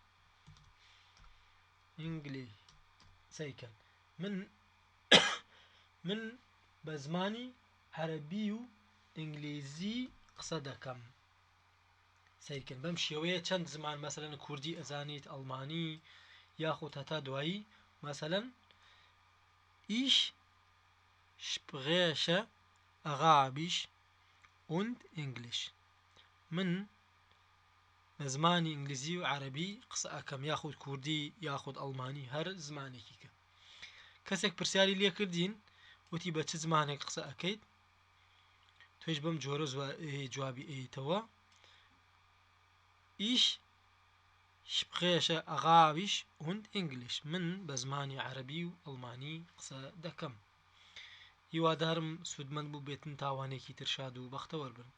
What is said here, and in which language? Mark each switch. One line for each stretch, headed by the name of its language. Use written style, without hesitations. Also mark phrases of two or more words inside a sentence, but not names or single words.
Central Kurdish: English سەریکەن من بە زمانی عەرەبی و ئینگلیزی قسە دەکەم سەیرکن بەم شێوەیە چەند زمان مەسەلەن کوردی ئەزانیت ئەڵمانی یاخود هەتا دوایی مەسەلەن
German: ich spreche Arabisch und English
Central Kurdish: من بە زمانی ئینگلیزی و عەرەبی قسە ئەکەم یاخود کوردی یاخود ئەڵمانی هەر زمانێکی کە کەسێک پرسیاری لێ کردین وتی بە چ زمانێک قسە ئەکەیت توێش بەم جۆرە جوابی ئەیتەوە
German: ich spreche Arabisch und English
Central Kurdish: من بە زمانی عەرەبی و ئەڵمانی قسە دەکەم هیوادارم سودمەند بوو بێتن تاوانێکی تر شاد و بەختەوەربن